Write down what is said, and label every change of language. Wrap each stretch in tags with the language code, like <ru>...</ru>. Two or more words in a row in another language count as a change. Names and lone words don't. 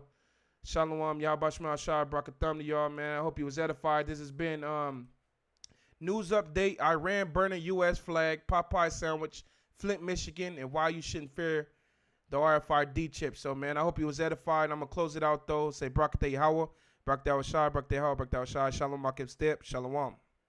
<en>Shalawam, Yahbashma Shah, Brakatham to y'all, man. I hope you was edified. This has been news update. Iran burning U.S. flag, Popeye sandwich, Flint, Michigan, and why you shouldn't fear the RFID chip. So, man, I hope you was edified. I'm going to close it out, though. Say Brakatah Yahweh, Brakatah Shah, Brakatah Yahweh, Brakatah Shah, Shalom, Akim Step, Shalawam.</en>